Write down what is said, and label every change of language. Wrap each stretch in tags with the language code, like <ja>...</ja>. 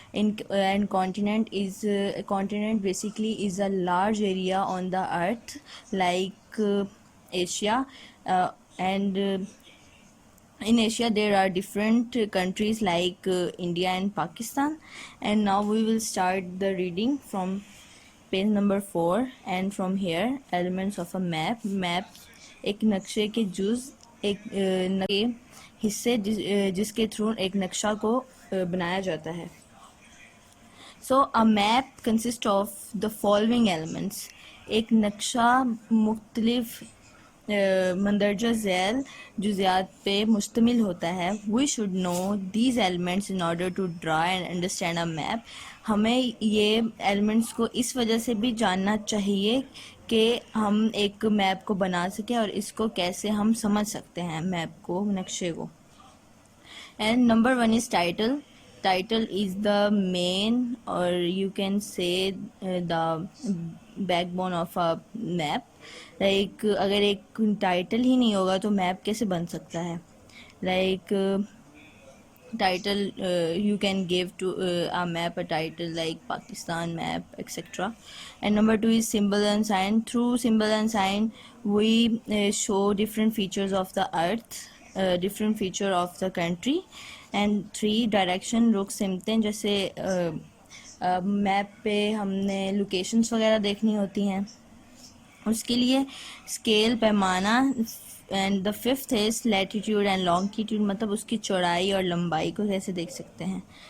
<en>And continent is a continent basically is a large area on the earth like Asia, and in Asia there are different countries like India and Pakistan. And now we will start the reading from page number 4 and from here elements of a map.</en> <hi>Map एक नक्शे के जुज, एक नक्शे हिस्से जिसके through एक नक्शा को बनाया जाता है.</hi> <en>So a map consists of the following elements.</en> <hi>एक नक्शा मुख्तलिफ मंदरजा झैल जुज़ियात पे मुश्तमिल होता है.</hi> <en>We should know these elements in order to draw and understand a map.</en> <hi>हमें ये एलिमेंट्स को इस वजह से भी जानना चाहिए कि हम एक मैप को बना सकें और इसको कैसे हम समझ सकते हैं मैप को, नक्शे को.</hi> <en>And number 1 is title. Title is the main, or you can say the backbone of a map.</en> <hi>Like अगर एक title ही नहीं होगा तो map कैसे बन सकता है.</hi> <en>Like title, you can give to a map a title like Pakistan map, etc. And number 2 is symbol and sign. Through symbol and sign we show different features of the earth, different feature of the country.</en> <hi>And 3 direction, रुख, सिमतें. जैसे map पे हमने locations वगैरह देखनी होती हैं, उसके लिए स्केल, पैमाना.</hi> <en>and the 5th is latitude and longitude,</en> <hi>मतलब उसकी चौड़ाई और लंबाई को कैसे देख सकते हैं.</hi>